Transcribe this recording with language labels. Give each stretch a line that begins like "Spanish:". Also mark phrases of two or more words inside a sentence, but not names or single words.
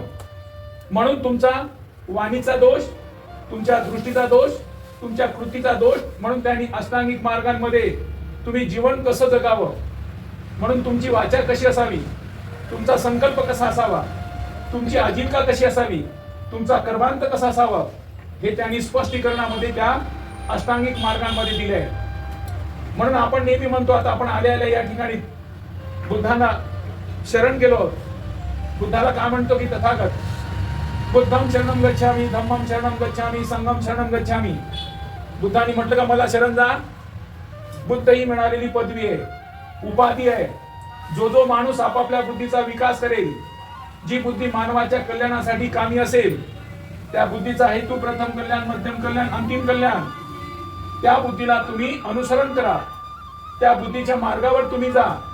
Marathi: म्हणून तुमचा वाणीचा दोष, तुमच्या दृष्टीचा दोष, तुमच्या कृतीचा दोष, म्हणून त्यांनी अष्टांगिक मार्गांमध्ये तुम्ही जीवन कसं जगावं, म्हणून तुमची वाचा कशी असावी, तुमचा संकल्प कसा असावा, तुमची आजीविका कशी असावी, तुमचा कर्मांत कसा असावा, हे त्यांनी स्पष्टीकरणामध्ये त्या अष्टांगिक मार्गांमध्ये दिले आहे. म्हणून आपण नेहमी म्हणतो, आता आपण आल्या या ठिकाणी बुद्धांना शरण गेलो. बुद्धाला काय म्हणतो की
Pali: तथागत बुद्धम शरणम गच्छामि, धम्मम शरणम गच्छामि, संघम शरणम गच्छामि.
Marathi: बुद्धांनी म्हटलं का मला शरण जा? बुद्ध ही मिळालेली पदवी आहे, उपाधी आहे. जो जो माणूस आपापल्या बुद्धीचा विकास करेल, जी बुद्धी मानवाच्या कल्याणासाठी कामी असेल, त्या बुद्धीचा हेतू प्रथम कल्याण, मध्यम कल्याण, अंतिम कल्याण, त्या बुद्धीला तुम्ही अनुसरण करा, त्या बुद्धीच्या मार्गावर तुम्ही जा.